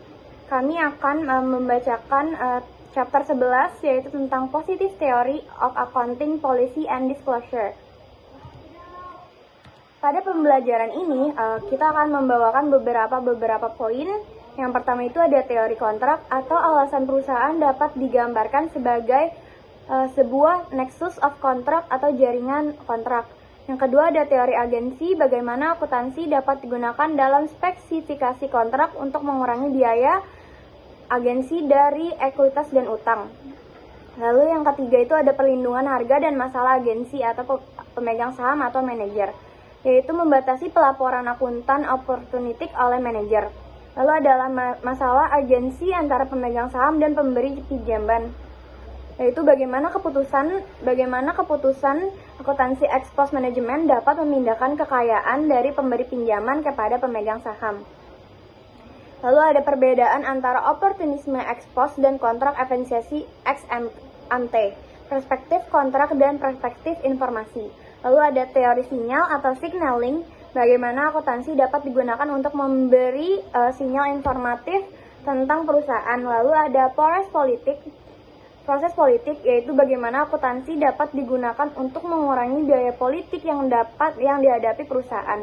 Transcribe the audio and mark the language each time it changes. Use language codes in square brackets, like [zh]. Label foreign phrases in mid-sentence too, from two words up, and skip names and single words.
[id] Kami akan membacakan chapter 11, yaitu tentang [en] Positive Theory of Accounting Policy and Disclosure. [id] Pada pembelajaran ini, kita akan membawakan beberapa poin. Yang pertama itu ada teori kontrak atau alasan perusahaan dapat digambarkan sebagai sebuah [en] nexus of contract [id] atau jaringan kontrak. Yang kedua ada teori agensi, bagaimana akuntansi dapat digunakan dalam spesifikasi kontrak untuk mengurangi biaya agensi dari ekuitas dan utang. Lalu yang ketiga itu ada perlindungan harga dan masalah agensi atau pemegang saham atau manajer, yaitu membatasi pelaporan akuntan opportunistic oleh manajer. Lalu adalah masalah agensi antara pemegang saham dan pemberi pinjaman, yaitu bagaimana keputusan akuntansi [la] ex post [id] manajemen dapat memindahkan kekayaan dari pemberi pinjaman kepada pemegang saham. Lalu ada perbedaan antara oportunisme [la] ex post [id] dan kontrak efisiensi [la] ex ante, [id] perspektif kontrak dan perspektif informasi. Lalu ada teori sinyal atau signaling, bagaimana akuntansi dapat digunakan untuk memberi sinyal informatif tentang perusahaan. Lalu ada proses politik, yaitu bagaimana akuntansi dapat digunakan untuk mengurangi biaya politik yang dihadapi perusahaan.